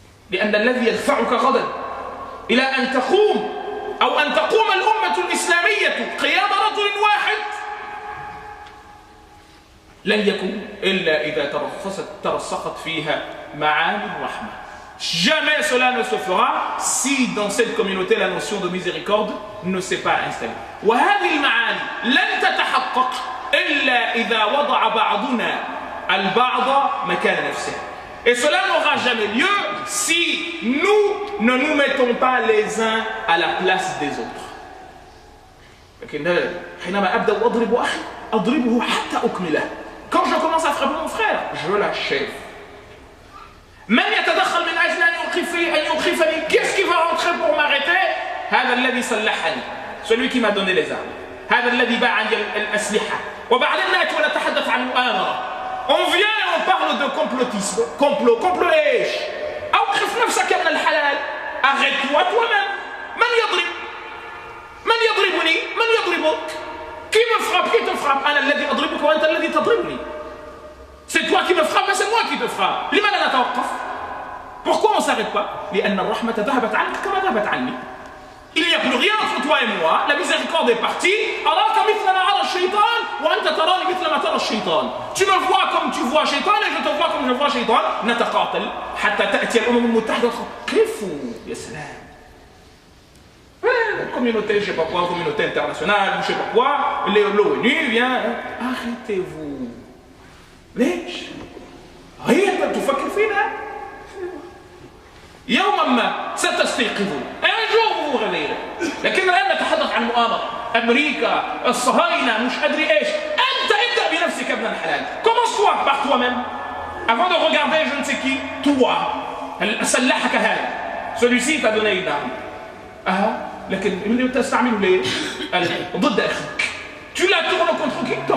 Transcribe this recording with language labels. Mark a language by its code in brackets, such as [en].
[ar] لأن الذي يدفعك غدا إلى أن تقوم أو أن تقوم الأمة الإسلامية قيام رجل واحد لن يكون إلا إذا ترسخت فيها معاني الرحمة. [fr] Jamais cela ne se fera si dans cette communauté la notion de miséricorde ne s'est pas installée. [ar] وهذه المعاني لن تتحقق إلا إذا وضع بعضنا البعض مكان نفسه. [fr] Et cela n'aura jamais lieu si nous ne nous mettons pas les uns à la place des autres. [ar] لكن حينما أبدأ أضرب أخي أضربه حتى أكمله. [fr] Quand je commence à frapper mon frère, je l'achève. [ar] من يتدخل من أجل أن يوقفني, [fr] qu'est-ce qui va rentrer pour m'arrêter? [ar] هذا الذي سلحني, [fr] celui qui m'a donné les armes. [ar] هذا الذي باع عندي الأسلحة. وبعدين نأتي ونتحدث عن مؤامرة. [fr] On vient et on parle de complotisme. [ar] complot إيش؟ أوقف نفسك من الحلال. [fr] Arrête-toi toi-même. [ar] من يضربني؟ من يضربك؟ [fr] Qui me frappe? Qui te frappe? [ar] أنا الذي أضربك وأنت الذي تضربني. [fr] C'est toi qui me frappes, mais c'est moi qui te frappe. [ar] لماذا نتوقف? [fr] Pourquoi on ne s'arrête pas? [ar] لأن الرحمة ذهبت عنك كما ذهبت عني. [fr] Il n'y a plus rien entre toi et moi. La miséricorde est partie. [ar] أراك مثل ما أرى الشيطان وأنت تراني مثل ما ترى الشيطان. [fr] Tu me vois comme tu vois شيطان et je te vois comme je vois شيطان. [ar] نتقاتل حتى تأتي الأمم المتحدة. كيف؟ يا سلام. [fr] communauté, je sais pas quoi, communauté internationale, je sais pas quoi, l'ONU vient, arrêtez-vous. [ar] ليش؟ هي أنت تفكر فينا؟ يوما ما ستستيقظون. [fr] Un jour vous vous réveillerez. [ar] لكن الآن نتحدث عن مؤامرة. أمريكا، الصهاينة، مش أدري إيش. أنت ابدأ بنفسك ابن الحلال. [fr] Commence-toi par toi-même. Avant de regarder je ne sais qui, toi. [ar] سلحك هذا. [fr] Celui-ci t'a donné une arme. [ar] لكن اللي تستعمله ليه؟ ضد أخيك. [fr] Tu la tournes contre qui?